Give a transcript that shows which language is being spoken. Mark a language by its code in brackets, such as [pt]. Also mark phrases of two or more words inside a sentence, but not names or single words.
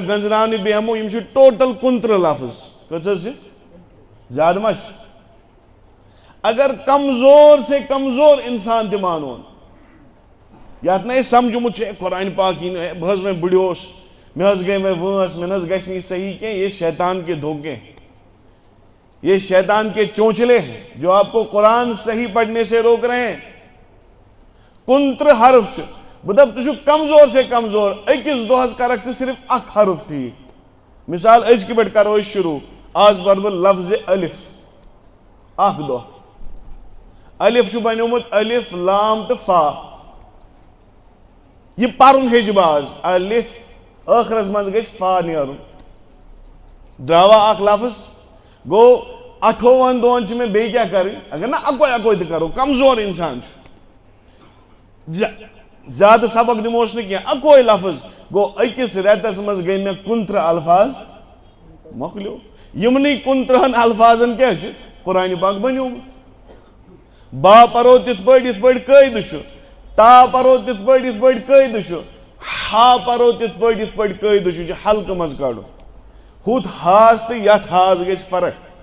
[ks] گنٛزراونہٕ بیٚہمو یِم چھِ ٹوٹل 29 لفظ کٔژ حظ چھِ زیادٕ ما چھِ اگر [ur] کمزور سے کمزور [ks] انسان تہِ مانون یتھ نہٕ أسۍ سمجھومُت چھُ قرآنِ پاک یی نہٕ بہٕ حظ وۄنۍ بٕڈیوس مےٚ حظ گٔے وۄنۍ وٲنٛس مےٚ نہ حظ گژھِ نہٕ یہِ صحیح کینٛہہ [ur] یہ شیطان کے دھوکے ہیں یہ شیطان کے چونچلے ہیں جو آپ کو قرآن صحیح پڑھنے سے روک رہے ہیں [ks] 29 حرف چھِ بہٕ دپہٕ ژٕ چھُکھ [ur] کمزور سے کمزور [ks] أکِس دۄہس کرکھ ژٕ صرف اکھ حرف ٹھیٖک مثال أزکہِ پٮ۪ٹھ کرو أسۍ شروع آز پر بہ لفظ الف اخ دہ الف چھُ بنیومُت الف لام تو فا یہ پرن ہیچ باز الف ٲخرس مز گژھِ فا نیرُن درٛاوا اکھ لفظ گو 28 دۄہن چھُ مےٚ بیٚیہِ کیٛاہ کرٕنۍ اگر نا اکوے تہِ کرو کمزور انسان چھُ زیادٕ سبق دِموس نہٕ کینٛہہ اکوے لفظ گو أکِس رٮ۪تس منٛز گٔے مےٚ 29 الفاظ مۄکلیو یِمنٕے 29 الفاظن کیٛاہ چھُ قرآنہِ پاک بنیومُت با پرو تِتھ پٲٹھۍ قٲیدٕ چھُ تا پرو تِتھ پٲٹھۍ قٲیدٕ چھُ ہا پرو تِتھ پٲٹھۍ قٲیدٕ چھُ حلقہٕ منٛز کڑُن ہُتھ ہاس تہٕ یتھ ہاس گژھِ فرق